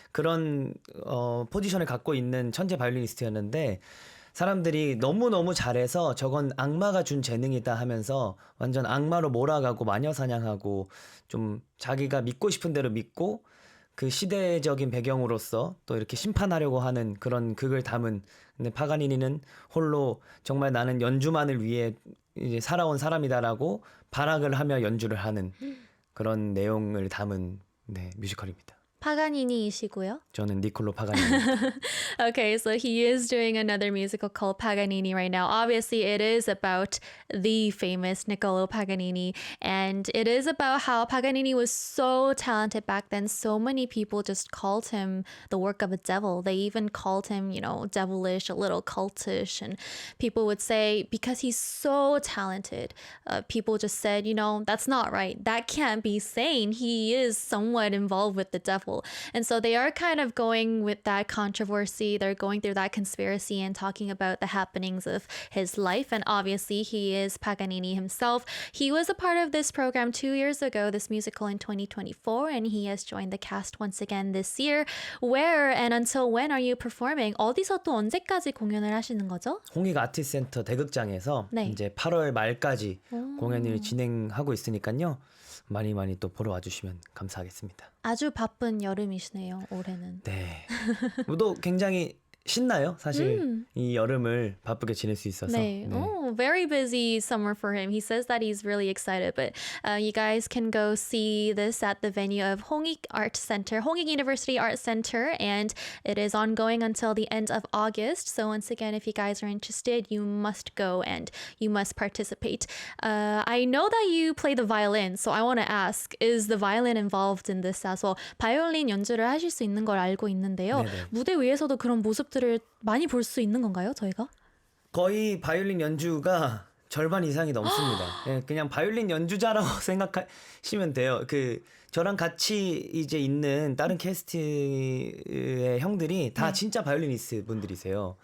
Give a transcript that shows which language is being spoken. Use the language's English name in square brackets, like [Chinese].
[Korean] 그런 포지션을 갖고 있는 천재 바이올리니스트였는데 사람들이 너무너무 잘해서 저건 악마가 준 재능이다 하면서 완전 악마로 몰아가고 마녀 사냥하고 좀 자기가 믿고 싶은 대로 믿고 그 시대적인 배경으로서 또 이렇게 심판하려고 하는 그런 극을 담은 근데 파가니니는 홀로 정말 나는 연주만을 위해 이제 살아온 사람이다라고 발악을 하며 연주를 하는 그런 내용을 담은 네, 뮤지컬입니다. 파가니니이시고요. 저는 니콜로 파가니니입니다. [English] Okay, so he is doing another musical called Paganini right now. Obviously, it is about the famous Niccolo Paganini, and it is about how Paganini was so talented back then. So many people just called him the work of a devil. They even called him, devilish, a little cultish, and people would say because he's so talented, people just said, that's not right. That can't be sane. He is somewhat involved with the devil. And so they are kind of going with that controversy. They're going through that conspiracy and talking about the happenings of his life. And obviously, he is Paganini himself. He was a part of this program 2 years ago, this musical in 2024, and he has joined the cast once again this year. Where and until when are you performing? [Korean] 어디서 또 언제까지 공연을 하시는 거죠? 홍익 아트센터 대극장에서 네. 이제 8월 말까지 공연을 진행하고 있으니까요. 많이 또 보러 와주시면 감사하겠습니다. 아주 바쁜 여름이시네요, 올해는. 네. 또 굉장히 신나요. 사실 이 여름을 바쁘게 지낼 수 있어서. 네. 네. [English] Oh, very busy summer for him. He says that he's really excited. But you guys can go see this at the venue of Hongik Art Center, Hongik University Art Center, and it is ongoing until the end of August. So once again, if you guys are interested, you must go and you must participate. I know that you play the violin, so I want to ask, is the violin involved in this as well? [Korean] 바이올린 연주를 하실 수 있는 걸 알고 있는데요. 네네. 무대 위에서도 그런 모습들을 많이 볼 수 있는 건가요, 저희가? 거의 바이올린 연주가 절반 이상이 넘습니다. 예, 그냥 바이올린 연주자라고 생각하시면 돼요. 저랑 같이 이제 있는 다른 캐스트의 형들이 다 진짜 바이올리니스트 분들이세요.